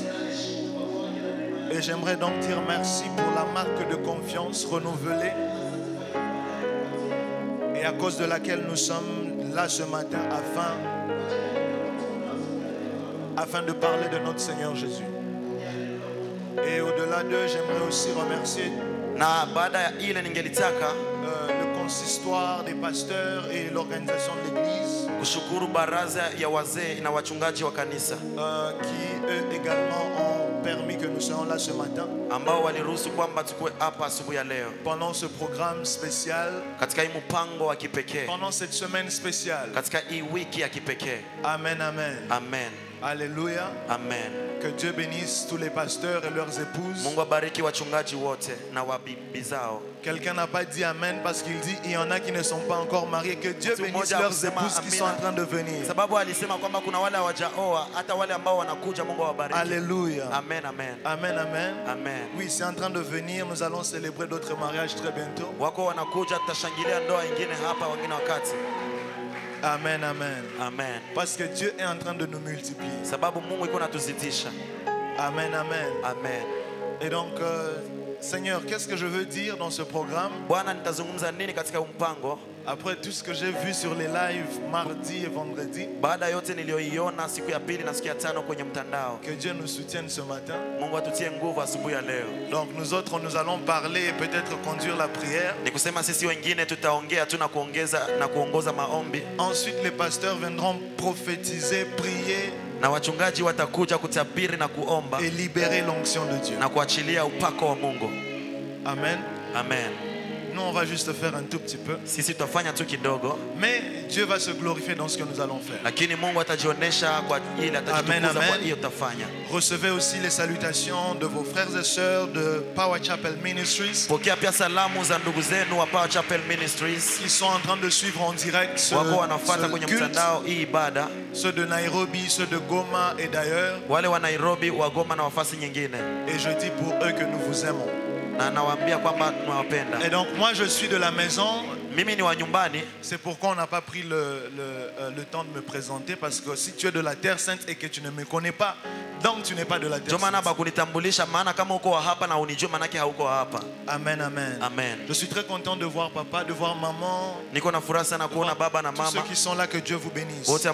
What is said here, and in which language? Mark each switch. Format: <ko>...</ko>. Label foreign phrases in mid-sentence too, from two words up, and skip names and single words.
<fr>Et j'aimerais donc dire merci pour la marque de confiance renouvelée et à cause de laquelle nous sommes là ce matin afin de parler de notre Seigneur Jésus. Et au-delà d'eux, j'aimerais aussi remercier le consistoire des pasteurs et l'organisation de l'église</fr> <sw>kushukuru baraza ya wazee na wachungaji wa kanisa</sw> <fr>qui eux également ont permis que nous soyons là ce matin</fr> <sw>ambao waliruhusu kwamba tukue hapa asubuhi ya leo</sw> <fr>pendant ce programme spécial,</fr> <sw>katika hii mpango wa kipekee,</sw> <fr>pendant cette semaine spéciale.</fr> <sw>katika hii wiki ya kipekee.</sw> <fr>Amen, amen. Amen. Alléluia. Amen. Que Dieu bénisse tous les pasteurs et leurs épouses.</fr> <sw>Mungu abariki wachungaji wote na wabibi zao.</sw> <fr>Quelqu'un n'a pas dit amen parce qu'il dit il y en a qui ne sont pas encore mariés. Que Dieu bénisse leurs épouses qui sont en train de venir.</fr> <sw>Sababu alisema kwamba kuna wale hawajaoa, hata wale ambao wanakuja, Mungu awabariki.</sw> <fr>Alléluia. Amen, amen. Amen, amen. Amen. Oui, c'est en train de venir. Nous allons célébrer d'autres mariages très bientôt.</fr> <sw>Wako wanakuja, tutashangilia ndoa nyingine hapa wengine wakati.</sw> <fr>Amen, amen. Amen. Parce que Dieu est en train de nous multiplier.</fr> <sw>Sababu Mungu yuko anatuzidisha.</sw> <fr>Amen, amen. Amen. Et donc, Seigneur, qu'est-ce que je veux dire dans ce programme?</fr> <sw>Bwana, nitazungumza nini katika mpango?</sw> <fr>Après tout ce que j'ai vu sur les lives mardi et vendredi,</fr> <sw>Baada yote niliyoiona siku ya pili na siku ya tano kwenye mtandao.</sw> <fr>que Dieu nous soutienne ce matin.</fr> <sw>Mungu atutie nguvu asubuhi ya leo.</sw> <fr>Donc nous autres, nous allons parler et peut-être conduire la prière.</fr> <sw>Ni kusema sisi wengine tutaongea tu na kuongeza na kuongoza maombi.</sw> <fr>Ensuite, les pasteurs viendront prophétiser, prier</fr> <sw>Na wachungaji watakuja kutabiri na kuomba</sw> <fr>et libérer l'onction de Dieu.</fr> <sw>na kuachilia upako wa Mungu.</sw> <fr>Amen. Amen. Nous, on va juste faire un tout petit peu.</fr> <sw>Sisi tutafanya tu kidogo,</sw> <fr>Mais Dieu va se glorifier dans ce que nous allons faire.</fr> <sw>lakini Mungu atajionesha kwa ile, atajitukuza Amen, kwa amen. hiyo tutafanya.</sw> <fr>Recevez aussi les salutations de vos frères et sœurs de Power Chapel Ministries</fr> <sw>Pokea pia salamu za ndugu zenu wa Power Chapel Ministries.</sw> <fr>qui sont en train de suivre en direct ce</fr> <sw>Wako wanafuata kwenye</sw> <fr>culte.</fr> <sw>mtandao hii ibada.</sw> <fr>Ceux de Nairobi, ceux de Goma et d'ailleurs.</fr> <sw>Wale wa Nairobi, wa Goma na wafasi nyingine.</sw> <fr>Et je dis pour eux que nous vous aimons.</fr> <sw>Na nawaambia kwamba tunawapenda.</sw> <fr>Et donc moi je suis de la maison.</fr> <sw>Mimi ni wa nyumbani.</sw> <fr>C'est pourquoi on n'a pas pris le temps de me présenter. Parce que si tu es de la Terre Sainte et que tu ne me connais pas, donc tu n'es pas de la Terre Sainte. Amen, amen. Amen. Je suis très content de voir papa, de voir maman. Tous ceux qui sont là, que Dieu vous bénisse.</fr>